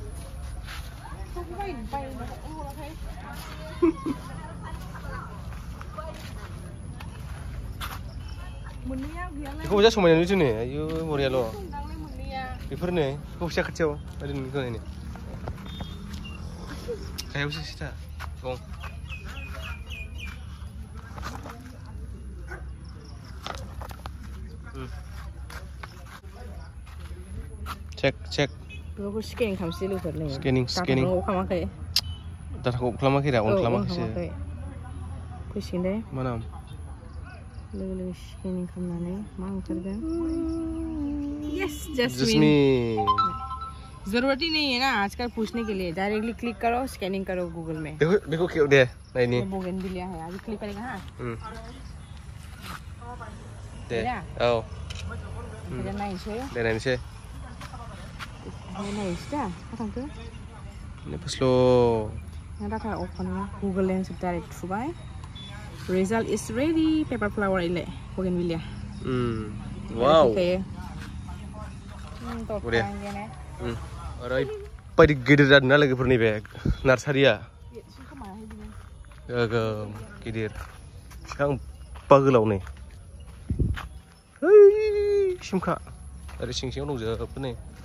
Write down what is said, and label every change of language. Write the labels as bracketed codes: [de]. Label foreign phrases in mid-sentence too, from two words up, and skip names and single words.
[brx] बेखौ जा समायना नुयोथ' नै आयु बरियाल' बेफोरनो बेखौ फिसा खाथियाव ओरैनो नायनो गाहायावसो सिथा दं चेक बेखौ स्केनिं खालामसै लोगोफोर नै स्केनिं खालामाखै डाटाखौ खालामाखै दा अन खालामाखैसो फैसिगोन दे मा नाम लोगो स्केनिं खालामनानै मा ओंखारगोन [hi] यस जैस्मीन जरूरत ही नहीं है ना आजकल पूछने के लिए डायरेक्टली क्लिक करो स्कैनिंग करो गूगल में देखो क्यों दे नहीं बोगनविलिया है अभी क्लिक करेगा हां [brx] दे औ दे नायनोसै दा थांखो ने फस्लो डाटा अफ खालामना गूगल लेंस डाइरेक्ट थुबाय [en] result is ready paper flower [brx] इले बोगनविलिया वाव ओरैबायदि गिदिर जादों ना लोगोफोरनि बे नार्सारिया गोगोम गिदिर बिफां गोलाव नै सिमखा ओरै सिं सिङाव दंजोबो नै